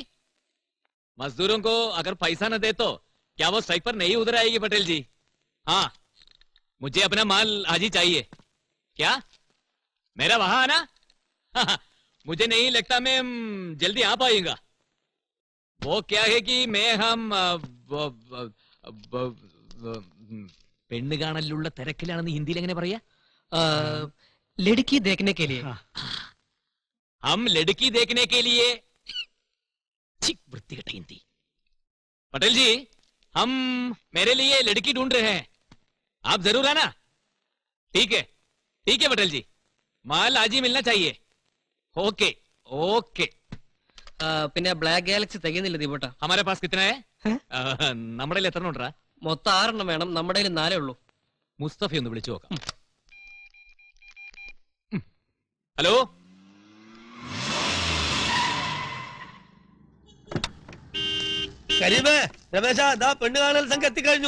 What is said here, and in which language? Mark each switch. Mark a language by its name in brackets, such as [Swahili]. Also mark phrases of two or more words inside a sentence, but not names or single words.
[Hindi] मजदूरों को अगर पैसा न दे तो क्या वो स्ट्राइक पर नहीं उतर आएगी पटेल जी? हाँ, मुझे अपना माल आज ही चाहिए. क्या मेरा वहां आना? मुझे नहीं लगता मैं जल्दी आ पाऊंगा. वो क्या है कि मैं हम [Malayalam] പെണ്ണ് കാണലിലുള്ള തിരക്കിലാണെന്ന് ഹിന്ദിയിൽ എങ്ങനെ പറയാ? [Hindi] लड़की देखने के लिए. हम लड़की देखने के लिए. वृत्तिकट हिंदी. पटेल जी, हम मेरे लिए लड़की ढूंढ रहे हैं. आप जरूर आना. ठीक है पटेल जी, माल आज ही मिलना चाहिए. [English] okay okay. [Malayalam] പിന്നെ ബ്ലാക്ക് ഗാലക്സി തികയുന്നില്ല ദീപോട്ടാ. [Hindi] हमारे पास कितना है? [Malayalam] നമ്മുടെ എത്ര ഉണ്ടാ? മൊത്തം 6 വേണം. നമ്മുടെ 4 ഉള്ളൂ. മുസ്തഫ ഒന്ന് വിളിച്ചു നോക്കാം. ഹലോ, പെണ്ണ് കാണൽ സംഘം എത്തിക്കഴിഞ്ഞു.